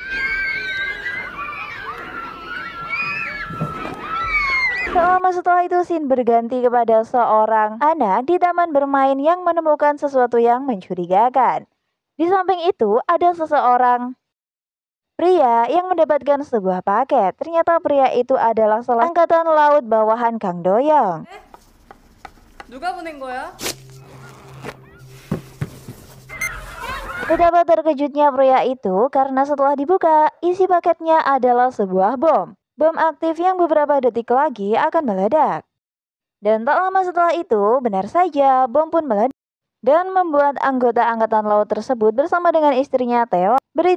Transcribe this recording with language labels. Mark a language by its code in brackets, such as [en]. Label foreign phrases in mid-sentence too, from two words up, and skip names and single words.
[id] Selama setelah itu scene berganti kepada seorang anak di taman bermain yang menemukan sesuatu yang mencurigakan. Di samping itu ada seseorang pria yang mendapatkan sebuah paket. Ternyata pria itu adalah salah angkatan laut bawahan Kang Do-young. [ko] 누가 보낸 거야? [id] Betapa terkejutnya pria itu karena setelah dibuka, isi paketnya adalah sebuah bom. Bom aktif yang beberapa detik lagi akan meledak. Dan tak lama setelah itu, benar saja bom pun meledak dan membuat anggota angkatan laut tersebut bersama dengan istrinya tewas.